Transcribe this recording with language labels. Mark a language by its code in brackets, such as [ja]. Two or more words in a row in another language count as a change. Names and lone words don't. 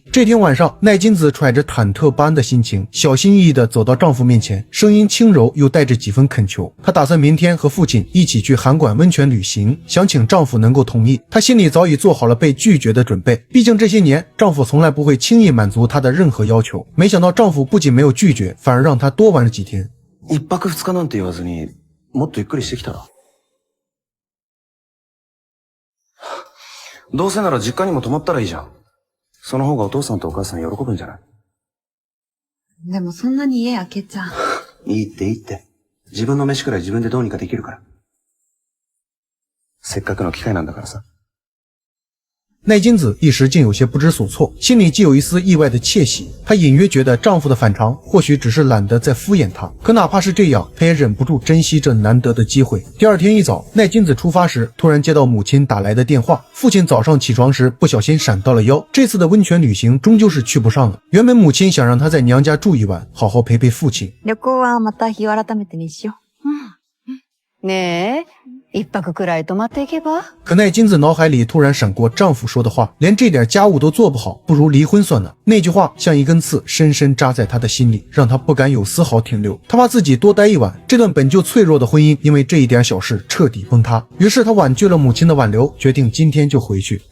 [zh] 这天晚上，奈津子揣着忐忑不安的心情，小心翼翼地走到丈夫面前，声音轻柔又带着几分恳求。她打算明天和父亲一起去函馆温泉旅行，想请丈夫能够同意。她心里早已做好了被拒绝的准备，毕竟这些年丈夫从来不会轻易满足她的任何要求。没想到丈夫不仅没有拒绝，反而让她多玩了几天。 [ja] 1 泊2日なんて言わずに、もっとゆっくりしてきたら。どうせなら実家にも泊まったらいいじゃん。その方がお父さんとお母さん喜ぶんじゃない？でもそんなに家開けちゃ。いいっていいって。自分の飯くらい自分でどうにかできるから。せっかくの機会なんだからさ。 [zh] 奈津子一时竟有些不知所措，心里既有一丝意外的窃喜。她隐约觉得丈夫的反常或许只是懒得再敷衍她，可哪怕是这样，她也忍不住珍惜这难得的机会。第二天一早，奈津子出发时，突然接到母亲打来的电话，父亲早上起床时不小心闪到了腰，这次的温泉旅行终究是去不上了。原本母亲想让她在娘家住一晚，好好陪陪父亲。 [ja] 旅行はまた日を改めてにしよう。ねえ。1泊くらい泊まっていけば。 [zh] 可奈津子脑海里突然闪过丈夫说的话，连这点家务都做不好，不如离婚算了。那句话像一根刺深深扎在她的心里，让她不敢有丝毫停留。她怕自己多待一晚，这段本就脆弱的婚姻因为这一点小事彻底崩塌。于是她婉拒了母亲的挽留，决定今天就回去。